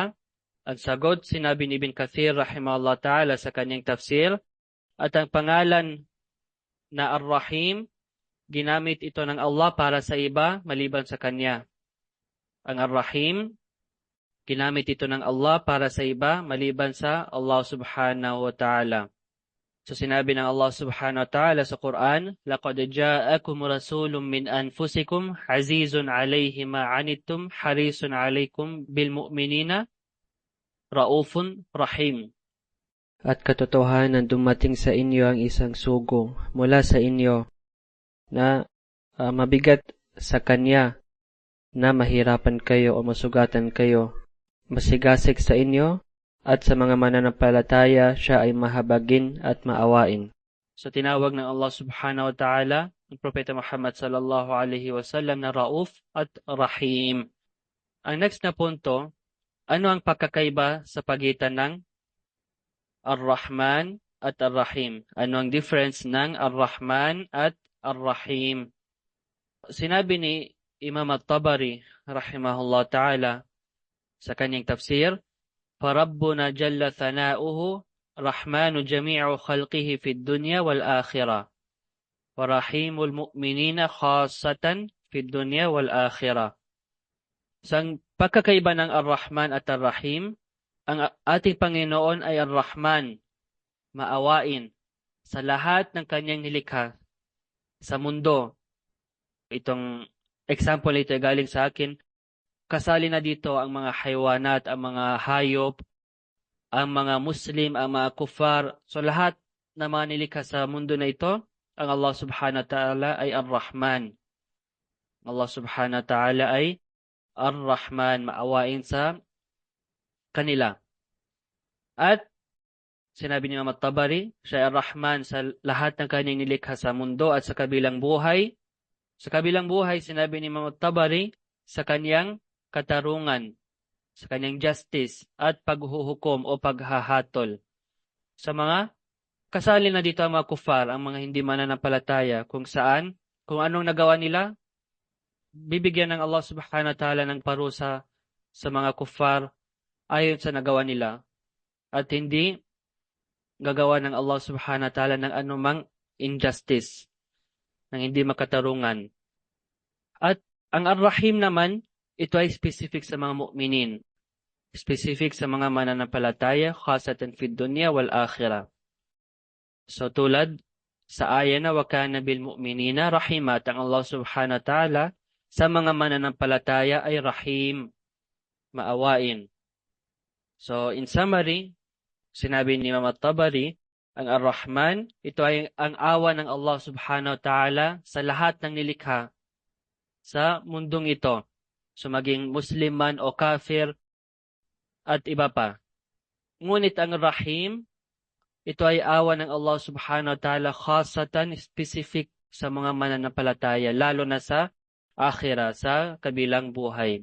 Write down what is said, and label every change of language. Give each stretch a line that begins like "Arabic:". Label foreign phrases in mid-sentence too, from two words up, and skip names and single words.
Filipino: Ang sagot, sinabi ni Ibn Kathir
Arabic: رحمه الله تعالى
Filipino: sa kanyang tafsir, at ang pangalan na Ar-Rahim, ginamit ito ng Allah para sa iba maliban sa Kanya. Ang Ar-Rahim, ginamit ito ng Allah para sa iba maliban sa Allah
Arabic: سبحانه وتعالى.
Filipino: So sinabi ng Allah
Arabic: سبحانه وتعالى
Filipino: sa Quran,
Arabic: لَقَدْ جَاءَكُمْ رَسُولٌ مِّنْ أَنفُسِكُمْ عَزِيزٌ عَلَيْهِ مَا عَنِتُّمْ حَرِيصٌ عَلَيْكُمْ بِالْمُؤْمِنِينَ رَءُوفٌ رَحِيمٌ.
Filipino: At katotohanan dumating sa inyo ang isang sugo mula sa inyo. na mabigat sa Kanya na mahirapan kayo o masugatan kayo. Masigasig sa inyo at sa mga mananampalataya siya ay mahabagin at maawain. So tinawag ng Allah
Arabic: سبحانه وتعالى
Filipino: ang Propeta Muhammad
Arabic: صلى الله عليه وسلم
Filipino: na Rauf at Rahim. Ang next na punto, ano ang pagkakaiba sa pagitan ng Ar-Rahman at Ar-Rahim? Ano ang difference ng Ar-Rahman at Ar-Rahim? Sinabi ni Imam At-Tabari
Arabic: رحمه الله تعالى
Filipino: sa kanyang tafsir,
Arabic: فَرَبُّنَا جَلَّ ثَنَاؤُهُ رَحْمَانُ جَمِيعُ خَلْقِهِ فِي الدُّنْيَا وَالْآخِرَةِ وَرَحِيمُ الْمُؤْمِنِينَ خَاصَّةً فِي الدُّنْيَا وَالْآخِرَةِ.
Filipino: Sa pagkakaiba ng Ar-Rahman at Ar-Rahim, ang ating Panginoon ay Ar-Rahman, maawain sa lahat ng kanyang nilikha sa mundo. Itong example ito ay galing sa akin. Kasali na dito ang mga haywanat, ang mga hayop, ang mga Muslim, ang mga kufar. So lahat na mga nilikha sa mundo na ito, ang Allah
Arabic: سبحانه وتعالى
Filipino: ay Ar-Rahman. Allah
Arabic: سبحانه وتعالى
Filipino: ay Ar-Rahman, maawain sa kanila. At sinabi ni Imam At-Tabari, siya ay Ar-Rahman sa lahat ng kanyang nilikha sa mundo at sa kabilang buhay. Sa kabilang buhay, sinabi ni Imam At-Tabari, sa kanyang katarungan, sa kanyang justice at paghuhukom o paghahatol. Sa mga kasali na dito ang mga kufar, ang mga hindi mananampalataya, kung anong nagawa nila, bibigyan ng Allah
Arabic: سبحانه وتعالى
Filipino: ng parusa sa mga kufar ayon sa nagawa nila. At hindi gagawa ng Allah
Arabic: سبحانه وتعالى
Filipino: ng anumang injustice, ng hindi makatarungan. At ang Ar-Rahim naman, ito ay specific sa mga mu'minin. Specific sa mga mananampalataya,
Arabic: خاصة في الدنيا والآخرة.
Filipino: So tulad sa aya na
Arabic: وكان بالمؤمنين رحيما,
Filipino: ang Allah
Arabic: سبحانه وتعالى
Filipino: sa mga mananampalataya ay rahim, maawain. So
English: in summary,
Filipino: sinabi ni Imam At-Tabari, ang Ar-Rahman, ito ay ang awa ng Allah
Arabic: سبحانه وتعالى
Filipino: sa lahat ng nilikha sa mundong ito. So maging Muslim man o kafir at iba pa. Ngunit ang Rahim, ito ay awa ng Allah
Arabic: سبحانه وتعالى
Filipino: khasatan, specific sa mga mananampalataya, lalo na sa akhirah, sa kabilang buhay.